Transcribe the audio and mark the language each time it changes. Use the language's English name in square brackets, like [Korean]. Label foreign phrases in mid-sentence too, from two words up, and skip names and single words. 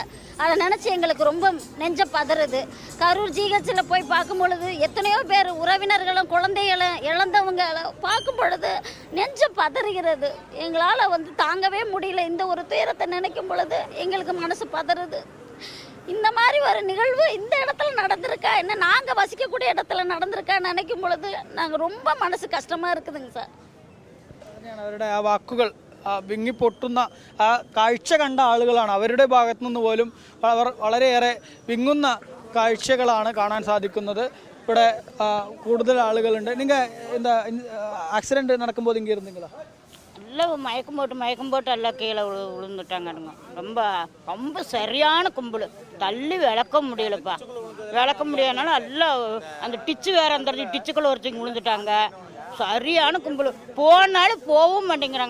[Tamil] அதை நினச்சி எங்களுக்கு ரொம்ப நெஞ்ச பதறுது. கரூர் ஜிஹெச்சில் போய் பார்க்கும் பொழுது எத்தனையோ பேர் உறவினர்களும் குழந்தைகளும் இழந்தவங்க பார்க்கும் பொழுது நெஞ்ச பதறுகிறது. எங்களால் வந்து தாங்கவே முடியல. இந்த ஒரு துயரத்தை நினைக்கும் பொழுது எங்களுக்கு மனசு பதறுது. இந்த மாதிரி ஒரு நிகழ்வு இந்த இடத்துல நடந்திருக்கா, என்ன நாங்கள் வசிக்கக்கூடிய இடத்துல நடந்திருக்கா நினைக்கும் பொழுது நாங்கள் ரொம்ப மனசு கஷ்டமாக இருக்குதுங்க சார். [Malayalam] അവരുടെ ആ വാക്കുകൾ വിങ്ങിപ്പൊട്ടുന്ന ആ കാഴ്ച കണ്ട ആളുകളാണ്. അവരുടെ ഭാഗത്തു നിന്ന് പോലും അവർ വളരെയേറെ വിങ്ങുന്ന കാഴ്ചകളാണ് കാണാൻ സാധിക്കുന്നത്. ഇവിടെ കൂടുതൽ ആളുകളുണ്ട്. നിങ്ങൾ എന്താ ആക്സിഡന്റ് നടക്കുമ്പോൾ ഇങ്ങനെ ഇരുന്നீங்களா? [Tamil] எல்லாம் மயக்கம் போட்டு எல்லாம் கீழே விழுந்துட்டாங்கங்க. ரொம்ப ரொம்ப சரியான கும்பல். தள்ளி விளக்க முடியலப்பா. விளக்க முடியாதனால எல்லாம் அந்த டிச்சு வேற அந்த டிச்சுக்குள்ள ஒருத்தங்க விழுந்துட்டாங்க. சரியான கும்பல். போனாலும் போகவும் மாட்டேங்கிறாங்க.